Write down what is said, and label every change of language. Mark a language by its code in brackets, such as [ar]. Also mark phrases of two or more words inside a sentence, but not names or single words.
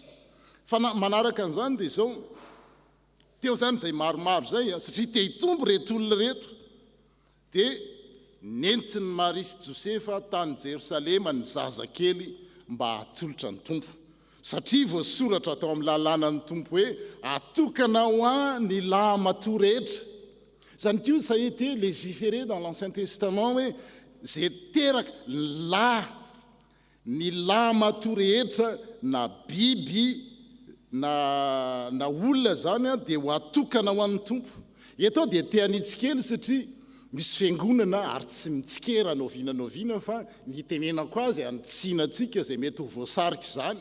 [mg] Fa manaraka an'izany dia izao, teo zany izay maromaro zay satria te hitombo reto olona reto, dia nentiny Maria sy Josefa tany Jerosalema ny zazakely mba hatolotra ny tompo. Satria voasoratra atao amin'ny lalànan'ny tompo hoe atokana ho any lahy matoa rehetra. Zany koa [fr] ça a été légiféré dans l'Ancien Testament [mg] hoe zay teraka ny lahy matoa rehetra na biby na olona zany dia ho atokana ho an'ny tompo. Eto dia te hanitsikely satria misy fiangonana ary tsy mitsikera novinanoviana fa ny tenenako azy antsianantsika zay mety ho voasarika izany.